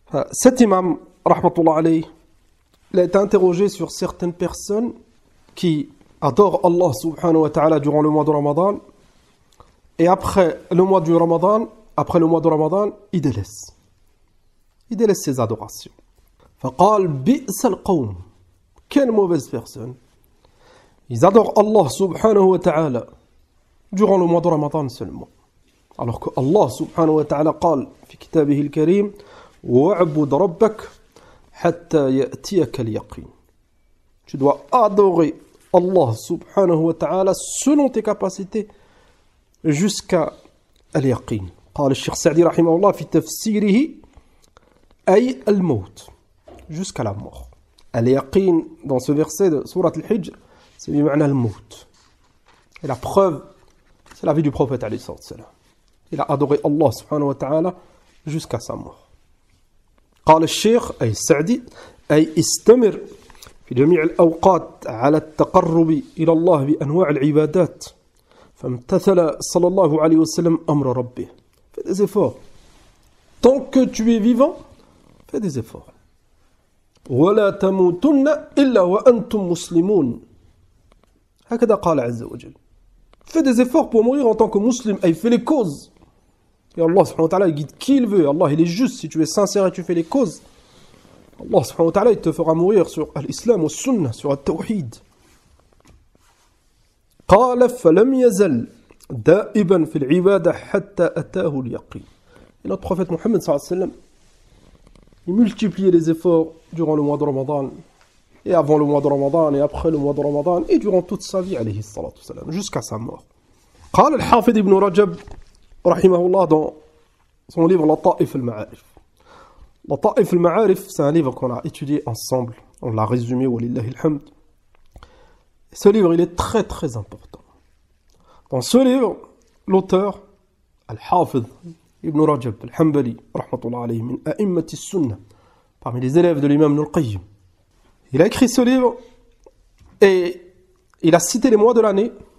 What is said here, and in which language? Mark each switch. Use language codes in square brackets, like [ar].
[fr] Cet imam, rahmatullah alayh, il a été interrogé sur certaines personnes qui adorent Allah subhanahu wa ta'ala durant le mois de Ramadan, et après le mois de Ramadan, il délaisse ses adorations. [ar] فقال بئس القوم, [fr] quelle mauvaise personne. Ils adorent Allah subhanahu wa ta'ala durant le mois de Ramadan seulement. Alors que Allah subhanahu wa ta'ala [ar] قال في كتابه الكريم: وَاعْبُدْ رَبَّكَ حَتَّى يَأْتِيَكَ الْيَقِينُ. [fr] Tu dois adorer Allah subhanahu wa ta'ala selon tes capacités jusqu'à al-yaqin. [ar] قال الشيخ سعدي رحمه الله في تفسيره أي الموت, [fr] jusqu'à la mort. Al-yaqin, dans ce verset de Surat al-Hijr, c'est bima'na al-maut. Et la preuve, c'est la vie du prophète alayhi salam. Il a adoré Allah subhanahu wa ta'ala jusqu'à sa mort. [ar] قال الشيخ أي السعدي أي استمر في جميع الأوقات على التقرب إلى الله بأنواع العبادات. فامتثل صلى الله عليه وسلم أمر ربه. [fr] Fais des efforts. Tant que tu es vivant, fais des efforts. [ar] ولا تموتن إلا وأنتم مسلمون. هكذا قال عز وجل. [fr] Fais des efforts pour mourir en tant que musulman. Et fais les causes. Et Allah subhanahu wa ta'ala il guide qui il veut. Allah il est juste. Si tu es sincère et tu fais les causes, Allah subhanahu wa ta'ala il te fera mourir sur l'islam, au sunnah, sur le tawhid. [ar] قال فلم يزل دائبا في العبادة حتى أتاه اليقين. [fr] Et notre prophète Mohammed sallallahu alayhi wa sallam, il multipliait les efforts durant le mois de Ramadan, et avant le mois de Ramadan, et après le mois de Ramadan, et durant toute sa vie, alayhi salatu salam, jusqu'à sa mort. [ar] قال الحافظ ابن رجب رحمه الله [fr] dans son livre [ar] Lata'if al-Ma'arif. [fr] Lata'if al-Ma'arif, c'est un livre qu'on a étudié ensemble, on l'a résumé, walillahi alhamd. Ce livre, il est très très important. Dans ce livre, l'auteur, Al-Hafidh Ibn Rajab Al-Hanbali, rahmatullah alayhi, [ar] min a'immati sunnah, [fr] parmi les élèves de l'imam Ibn al-Qayyim, il a écrit ce livre et il a cité les mois de l'année.